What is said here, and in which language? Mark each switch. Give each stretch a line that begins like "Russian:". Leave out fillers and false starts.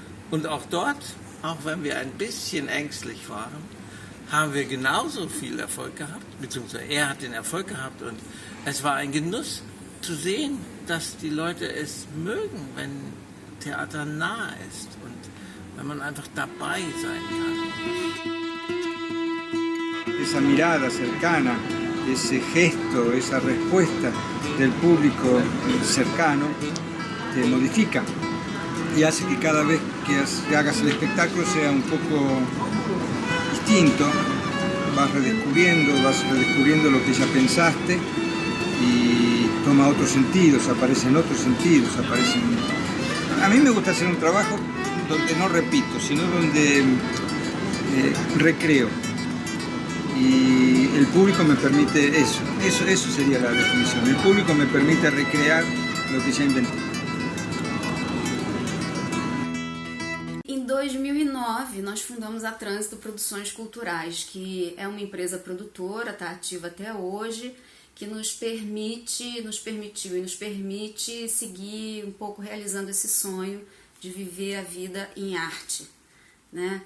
German: Und auch dort, auch wenn wir ein bisschen ängstlich waren, haben wir genauso viel Erfolg gehabt, beziehungsweise er hat den Erfolg gehabt, und es war ein Genuss zu sehen, dass die Leute es mögen, wenn Theater nah ist und wenn man einfach dabei sein kann.
Spanish: Esa mirada cercana, ese gesto, esa respuesta del público cercano te modifica y hace que cada vez que hagas el espectáculo sea un poco distinto, vas redescubriendo lo que ya pensaste y toma otros sentidos, aparecen otros sentidos, A mí me gusta hacer un trabajo donde no repito, sino donde recreo. Y el público me permite eso sería la definición. El público me permite recrear lo que ya inventé.
Portuguese: Em 2009, nós fundamos a Trânsito Produções Culturais, que é uma empresa produtora, está ativa até hoje, que nos permitiu e nos permite seguir um pouco realizando esse sonho de viver a vida em arte, né?